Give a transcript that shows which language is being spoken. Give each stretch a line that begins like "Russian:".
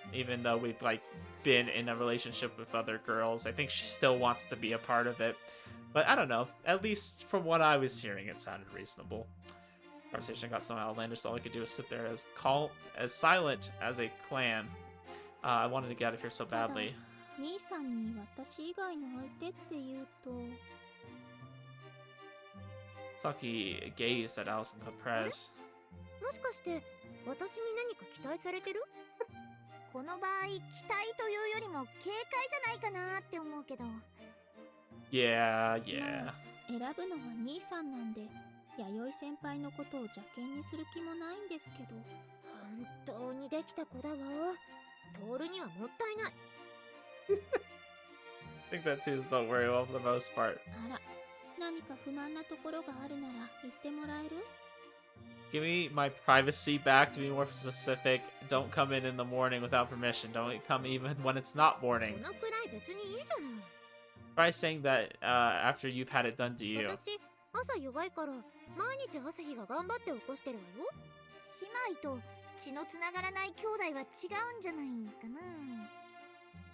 English: Even though we've, been in a relationship with other girls, I think she still wants to be a part of it. But I don't know. At least from what I was hearing, it sounded reasonable. Conversation got so outlandish, all I could do was sit there as silent as a clam. I wanted to get out of here so badly.
Japanese: 兄さんに私以外の相手って言うと。
English: Saki gazed at Alice in surprise.
Japanese: もしかして私に何か期待されてる？この場合、期待というよりも警戒じゃないかなって思うけど。
English: Yeah.
Japanese: まあ、選ぶのは兄さんなんで、弥生先輩のことを邪険にする気もないんですけど。本当にできた子だわ。トールにはもったいない。
English: I think that twos don't worry well for the most part.
Japanese: あら、何か不満なところがあるなら言ってもらえる？
English: Give me my privacy back. To be more specific, don't come in the morning without permission. Don't come even when it's not
Japanese: そ
English: morning.
Japanese: のくらい別にいいじゃない。
English: Try saying that after you've had it done to you.
Japanese: 私、朝弱いから毎日朝日が頑張って起こしてるわよ。姉妹と血のつながらない兄弟は違うんじゃないかな。